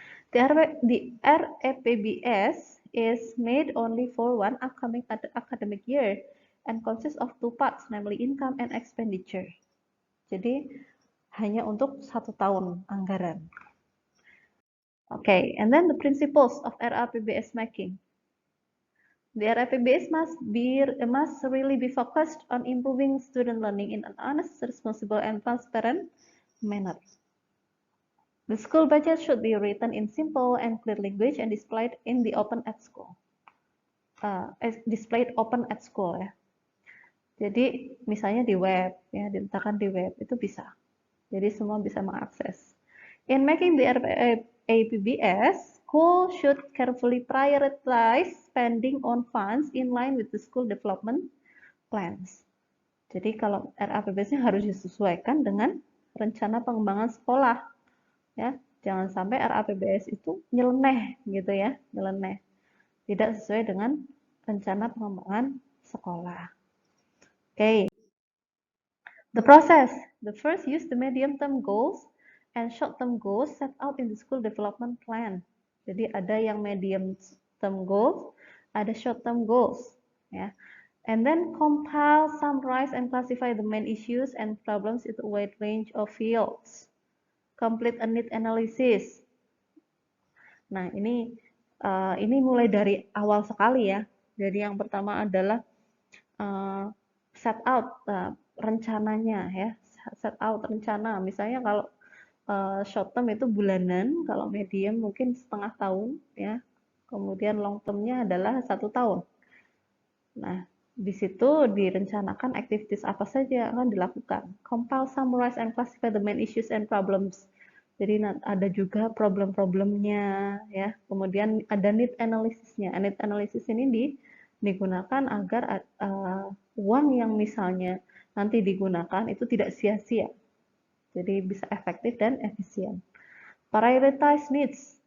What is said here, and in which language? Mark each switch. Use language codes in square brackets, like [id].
[en] The RAPBS is made only for one academic year and consists of two parts, namely income and expenditure. [id] Jadi hanya untuk satu tahun anggaran. [en] Okay, and then the principles of RAPBS making. The RAPBS must really be focused on improving student learning in an honest, responsible, and transparent manner. The school budget should be written in simple and clear language and displayed in the open at school. Displayed open at school ya. [id] Jadi misalnya di web ya, diletakkan di web itu bisa. Jadi semua bisa mengakses. [en] In making the RAPBS, school should carefully prioritize spending on funds in line with the school development plans. [id] Jadi kalau RAPBS-nya harus disesuaikan dengan rencana pengembangan sekolah. Ya, jangan sampai RAPBS itu nyeleneh gitu ya, nyeleneh. Tidak sesuai dengan rencana pengembangan sekolah. Okay. [en] The process. The first, use the medium-term goals and short-term goals set out in the school development plan. [id] Jadi ada yang medium [en] term goals, ada short term goals, ya. And then compile, summarize, and classify the main issues and problems into a wide range of fields. Complete a need analysis. [id] Nah, ini mulai dari awal sekali ya. Jadi yang pertama adalah set out rencananya ya. Set out rencana. Misalnya kalau short term itu bulanan, kalau medium mungkin setengah tahun ya. Kemudian long termnya adalah 1 tahun. Nah, di situ direncanakan activities apa saja akan dilakukan. [en] Compile, summarize, and classify the main issues and problems. [id] Jadi ada juga problem-problemnya ya. Kemudian ada need analysisnya. Need analysis ini digunakan agar uang yang misalnya nanti digunakan itu tidak sia-sia. Jadi bisa efektif dan efisien. [en] Prioritize needs.